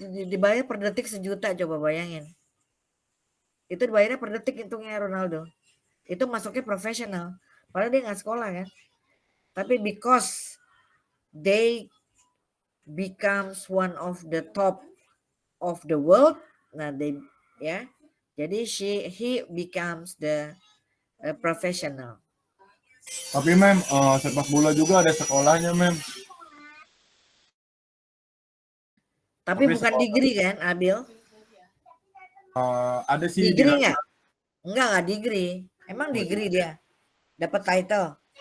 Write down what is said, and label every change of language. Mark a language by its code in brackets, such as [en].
[id] Dibayar per detik 1 juta, coba bayangin. Itu dibayarnya per detik hitungnya Ronaldo. Itu masuknya profesional. Padahal dia nggak sekolah kan. Tapi [en] because they becomes one of the top of the world, nah they ya. [id] Jadi [en] he becomes the professional. [id] Tapi Mem, sepak bola juga ada sekolahnya Mem. Tapi bukan degree kan, Abil? Ada sih. Degree nggak? Enggak degree. Emang degree dia? Dapat title?